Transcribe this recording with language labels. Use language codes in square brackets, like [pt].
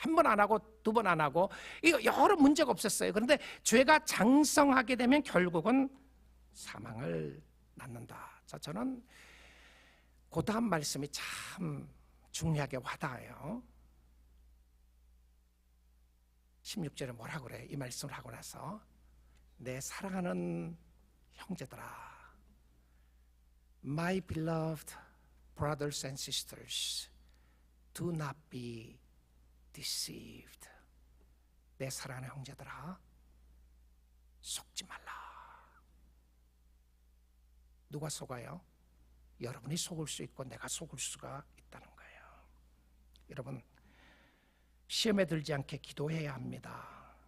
[ko] 한 번 안 하고 두 번 안 하고 이거 여러 문제가 없었어요. 그런데 죄가 장성하게 되면 결국은 사망을 낳는다. 자, 저는 그 다음 말씀이 참 중요하게 와닿아요. 16절에 뭐라 그래? 이 말씀을 하고 나서 내 사랑하는 형제들아, [en] My beloved brothers and sisters, do not be deceived. [ko] 내 사랑하는 형제들아, 속지 말라. 누가 속아요? 여러분이 속을 수 있고 내가 속을 수가 있다는 거예요. 여러분, 시험에 들지 않게 기도해야 합니다.